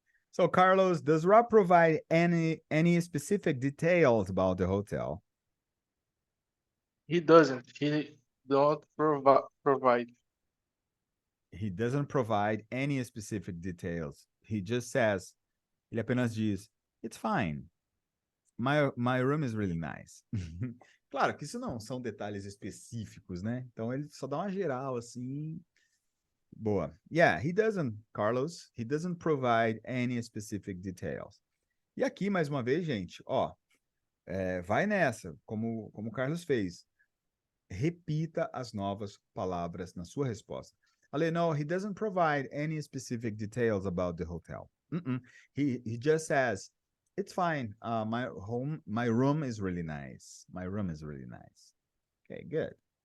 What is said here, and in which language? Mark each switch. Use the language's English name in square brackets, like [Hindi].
[English] So, Carlos, does Rob provide any specific details about the hotel? He doesn't. He don't provide. He doesn't provide any specific details. He just says, [Portuguese] ele apenas diz, [English] it's fine. My room is really nice. [Portuguese] Claro que isso não são detalhes específicos, né? Então ele só dá uma geral assim. [English] Boa. Yeah, he doesn't, Carlos. He doesn't provide any specific details. [Portuguese] E aqui, mais uma vez, gente, ó, vai nessa, como o Carlos fez. Repita as novas palavras na sua resposta. [English] Ale, no, he doesn't provide any specific details about the hotel. He just says, it's fine. My room is really nice. My room is really nice. Okay, good.